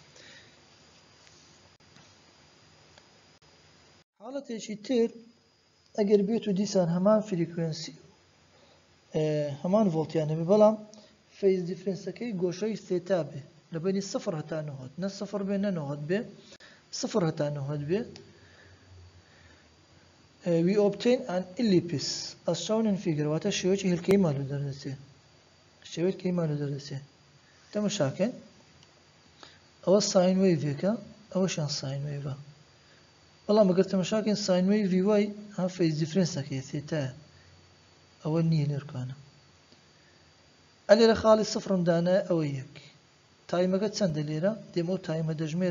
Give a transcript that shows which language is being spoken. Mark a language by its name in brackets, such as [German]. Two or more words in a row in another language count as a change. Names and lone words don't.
[Central Kurdish] حاڵەتێکی تر ئەگەر بێت و دیسان هەمان فریکوێنسی هەمان ڤۆڵتیانە بێ بەڵام فەیز دیفرەنسەکەی گۆشەی سێتا بێ لەبەری 0 هەتا 90 نە 0 بێ نە 90 بێ 0 هەتا 90 بێ [English] we obtain an ellipse as shown in figure [Central Kurdish] واتە شێوەیەکی هێلکەیی مالوو دەردەچێ شێوەیەکی مالوو دەردەچێ تەماشاکەن ئەوە ساین وەیڤێکە ئەوەشیان ساین وەیڤە بەڵام ئەگەر تەماشاکەن ساین وەیڤی وای ها فەیز دیفرەنسەکەی سێتایە ئەوە نییە لێرکانە ئەلێرە خاڵی سفرم دانایە ئەوە یەک تایمەکە چەندە لێرە دێمە و تایمە دەژمێرە